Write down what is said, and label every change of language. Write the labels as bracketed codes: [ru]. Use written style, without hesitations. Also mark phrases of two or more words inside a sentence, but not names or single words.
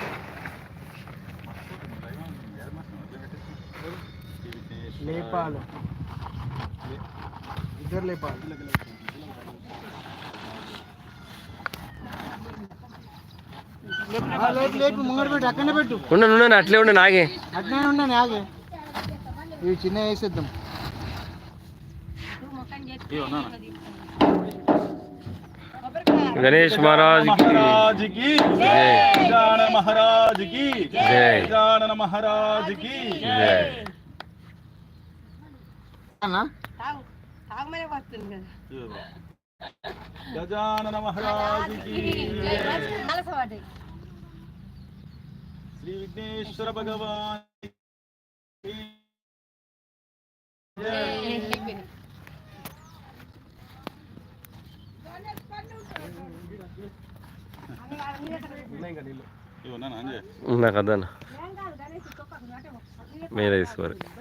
[te] లేపాలి, ఇద్దరు లేపాలి. లేపు ముంగడు పెట్టు, అక్కడనే పెట్టు. ఉండండి అట్లే ఉండండి ఆగే. అట్లనే ఉండండి ఆగే. ఇవి చిన్న వేసేద్దాం. [hi] गणेश महाराज की जय, गजानन महाराज की जय, गजानन महाराज की जय. गजानन महाराज की जय. श्री विघ्नेश्वर भगवान की जय. [te] నాకు అదన్న మీరే తీసుకోరు.